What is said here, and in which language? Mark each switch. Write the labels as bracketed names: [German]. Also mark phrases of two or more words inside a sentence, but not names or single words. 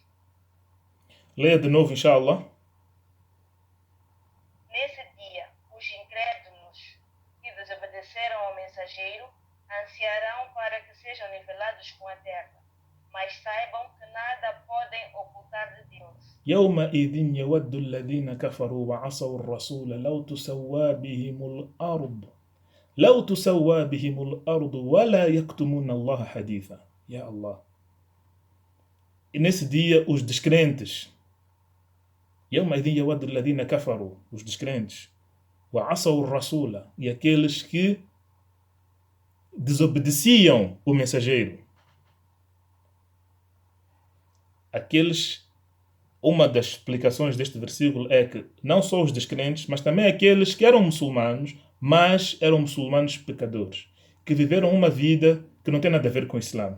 [Portuguese] Leia de novo, inshallah. Nesse dia, os incrédulos que desobedeceram ao mensageiro ansiarão para que sejam nivelados com a terra, mas saibam que nada podem ocultar de Deus. [Arabic] يومئذ يود الذين كفروا وعصوا الرسول لو تسوى بهم الأرض ولا يكتمون الله حديثا. يا الله. [Portuguese] E nesse dia os descrentes, [Arabic] يومئذ يود الذين كفروا, [Portuguese] os descrentes, [Arabic] وعصوا الرسول, [Portuguese] e aqueles que desobedeciam o mensageiro. Uma das explicações deste versículo é que não só os descrentes, mas também aqueles que eram muçulmanos, mas eram muçulmanos pecadores, que viveram uma vida que não tem nada a ver com o Islã.